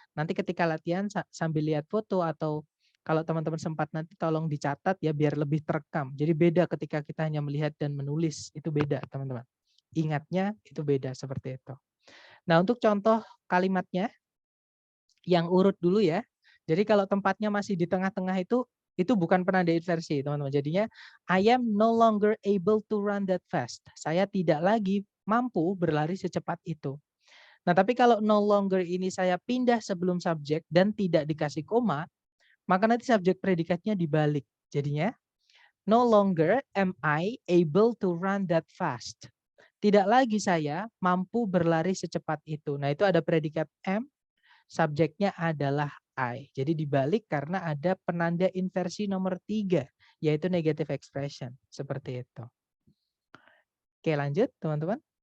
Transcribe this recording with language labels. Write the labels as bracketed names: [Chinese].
[Indonesian] Nanti ketika latihan sambil lihat foto atau kalau teman-teman sempat nanti tolong dicatat ya biar lebih terekam. Jadi beda ketika kita hanya melihat dan menulis, itu beda teman-teman. Ingatnya itu beda seperti itu. Nah, untuk contoh kalimatnya yang urut dulu ya. Jadi kalau tempatnya masih di tengah-tengah itu bukan penanda inversi, teman-teman. [English] Jadinya I am no longer able to run that fast. [Indonesian] Saya tidak lagi mampu berlari secepat itu. Nah, tapi kalau no longer ini saya pindah sebelum subjek dan tidak dikasih koma, maka nanti subjek predikatnya dibalik. [English] Jadinya no longer am I able to run that fast. [Indonesian] Tidak lagi saya mampu berlari secepat itu. Nah, itu ada predikat am, subjeknya adalah I. Jadi dibalik karena ada penanda inversi nomor 3, yaitu negative expression. Seperti itu. Oke, lanjut teman-teman.